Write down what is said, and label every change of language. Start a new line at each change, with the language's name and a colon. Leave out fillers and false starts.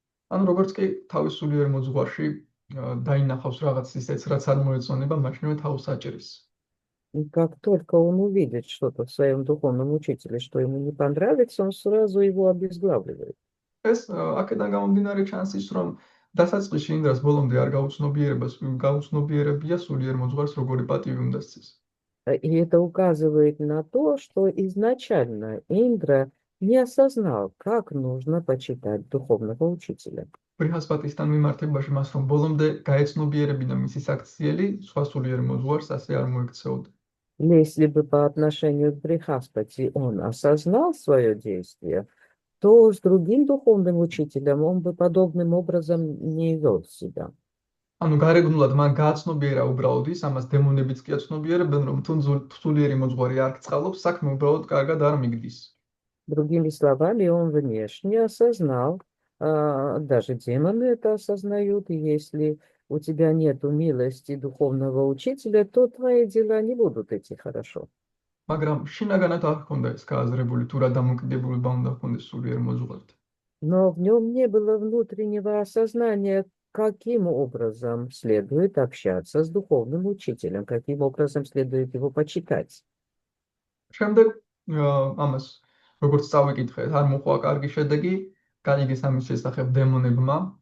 Georgian: ანუ როგორც კი თავის სულიერ მოძღვარში დაინახავს რაღაც ისეც, რაც არ მოეწონება, მაშინვე თავს აჭრის.
Russian: И как только он увидит что-то в своем духовном учителе, что ему не понравится, он сразу его обезглавливает.
Georgian: ეს აქედან გამომდინარე ჩანს ის, რომ დასაწყისში ინდრას ბოლომდე არ გაუცნობიერებია სულიერ მოძღვარს როგორი პატივი უნდა სცეს.
Russian: И это указывает на то, что изначально Индра не осознал, как нужно почитать духовного учителя.
Georgian: ბრიჰასპატისთან მიმართებაში მას რომ ბოლომდე გაეცნობიერებინა მისი საქციელი, სხვა სულიერ მოძღვარს ასე არ მოექცეოდა.
Russian: Если бы по отношению к Брихаспати он осознал свое действие, то с другим духовным учителем он бы подобным образом не вел себя.
Georgian: ანუ გარეგნულად მან გააცნობიერა უბრალოდ ის, ამას დემონებიც კი აცნობიერებენ, რომ თუ სულიერი მოძღვარი არ გწყალობს, საქმე უბრალოდ კარგად არ მიგდის.
Russian: Другими словами, он внешне осознал, даже демоны это осознают, и если у тебя нет милости духовного учителя, то твои дела не будут идти хорошо.
Georgian: მაგრამ შინაგანად არ ჰქონდა ეს გააზრებული, თუ რა დამოკიდებულება უნდა ჰქონდეს სულიერ მოძღვართან.
Russian: Но в нем не было внутреннего осознания, каким образом следует общаться с духовным учителем, каким образом следует его почитать.
Georgian: შემდეგ ამას როგორც წავიკითხეთ, არ მოყვა კარგი შედეგი, გაიგეს ამის შესახებ демонებმა.